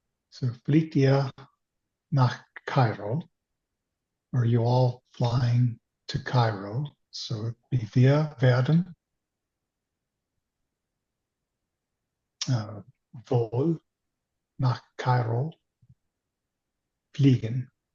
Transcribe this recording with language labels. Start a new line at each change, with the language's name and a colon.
German: So fliegt ihr nach Cairo?
English: Are you all flying to Cairo?
German: So wir werden wohl nach Kairo fliegen.